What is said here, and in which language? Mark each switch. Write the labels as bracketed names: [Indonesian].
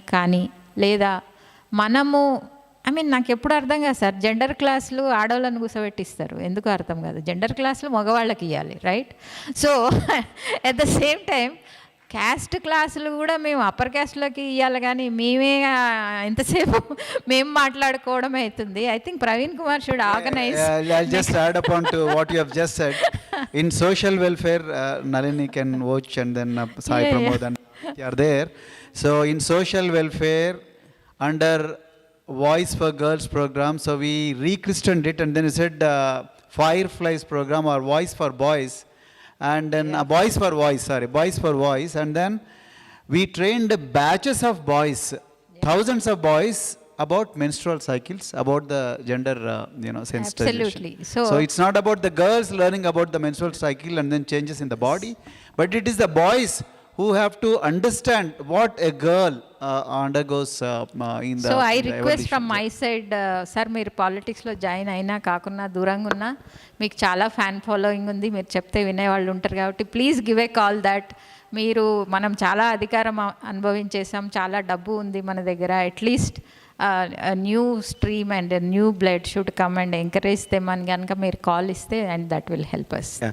[Telugu] కానీ లేదా మనము నాకు ఎప్పుడు అర్థం కాదు సార్, జెండర్ క్లాసులు ఆడవాళ్ళని కూర్చోబెట్టిస్తారు, ఎందుకు అర్థం కాదు. జెండర్ క్లాసులు మగవాళ్ళకి ఇవ్వాలి, right? [English] so at the same time [Telugu] caste క్లాసులు కూడా మేము అప్పర్ క్యాస్ట్లోకి ఇవ్వాలి, కానీ మేమే ఎంతసేపు మేము మాట్లాడుకోవడం అవుతుంది. [English] I think Praveen Kumar should organise. I'll just add upon to what you have just said. In social welfare, Nalini can watch and then Sai Pramod and they are there. So in social welfare, under Voice for Girls program, so we rechristened it and then we said Fireflies program or Voice for Boys, and then Boys for Voice, and then we trained batches of boys, thousands of boys about menstrual cycles, about the gender sensitization. Absolutely. So it's not about the girls learning about the menstrual cycle and then changes in the body, but it is the boys who have to understand what a girl undergoes in the. So I request from my side, sir, [Telugu] మీరు పాలిటిక్స్లో join అయినా కాకున్నా దూరంగా ఉన్నా మీకు చాలా fan following ఉంది, మీరు చెప్తే వినేవాళ్ళు ఉంటారు కాబట్టి [English] please give a call that [Telugu] మనం చాలా అధికారం అనుభవించేసాం, చాలా డబ్బు ఉంది మన దగ్గర, [English] at least new stream and new blood should come and encourage them [Telugu] అని కనుక మీరు కాల్ ఇస్తే, [English] And that will help us.